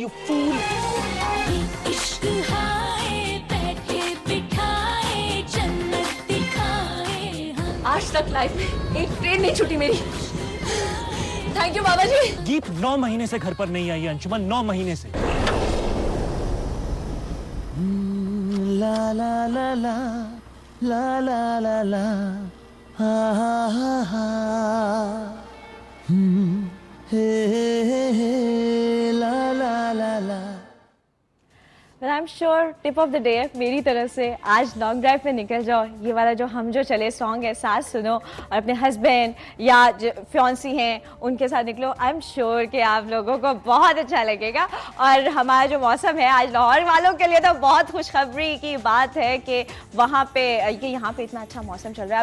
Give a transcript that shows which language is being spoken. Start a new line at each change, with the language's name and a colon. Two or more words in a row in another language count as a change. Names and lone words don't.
English: you fool.
Hindi: इश्क हाय बैठे बिठाए जन्नत दिखाए. आज तक लाइफ में एक ट्रेन नहीं छूटी मेरी.
English: thank you
Hindi: बाबा जी. गीत 9 महीने से घर पर नहीं आई है अंशुमन, 9 महीने से. ला ला ला ला ला ला ला ला हा हा हा हे ला ला ला ला.
English: But I'm sure tip of the day
Hindi: मेरी तरफ से आज
English: long drive
Hindi: पे निकल जाओ. ये वाला जो हम जो चले सॉन्ग है साथ सुनो और अपने हस्बैंड या जो फियांसी हैं उनके साथ निकलो.
English: I am sure
Hindi: कि आप लोगों को बहुत अच्छा लगेगा. और हमारा जो मौसम है आज लाहौर वालों के लिए तो बहुत खुशखबरी की बात है कि वहाँ पे यहाँ पे इतना अच्छा मौसम चल रहा है.